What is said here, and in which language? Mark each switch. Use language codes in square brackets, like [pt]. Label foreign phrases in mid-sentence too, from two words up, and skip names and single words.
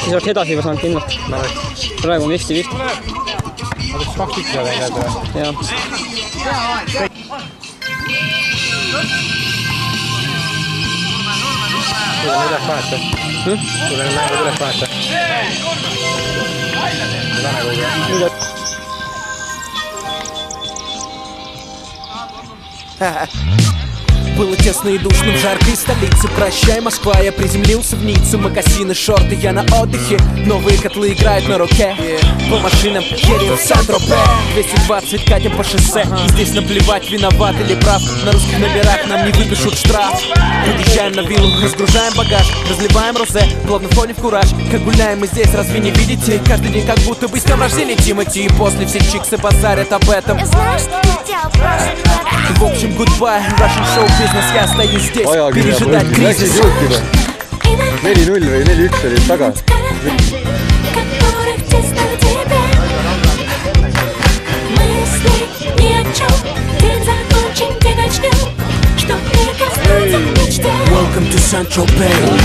[et] Siis oleks edasi juba saanud kindlalt. Praegu on 50-50. Ma võiks 2-1 saada enne või? Jah. Tuleme üles vaheta. Tuleme mängu üles vaheta. [ru] Было тесно и душно в жаркой столице. Прощай, Москва, я приземлился в Ниццу. Магазины, шорты, я на отдыхе. Новые котлы играют на руке. По машинам едем в Сан-Тропе. 220 катим по шоссе. И здесь наплевать, виноват или прав. На русских номерах нам не выпишут штраф. Подъезжаем на виллу, разгружаем багаж, разливаем розе, плавно входим в кураж. Как гуляем мы здесь, разве не видите? Каждый день как будто бы с днем рождения Тимати. И после все чиксы базарят об этом. В общем, [en] goodbye, Russian show business, [ru] я остаюсь здесь, пережидать кризис. [et] 4-0 või 4-1 oli taga. [en] Welcome to Saint-Tropez.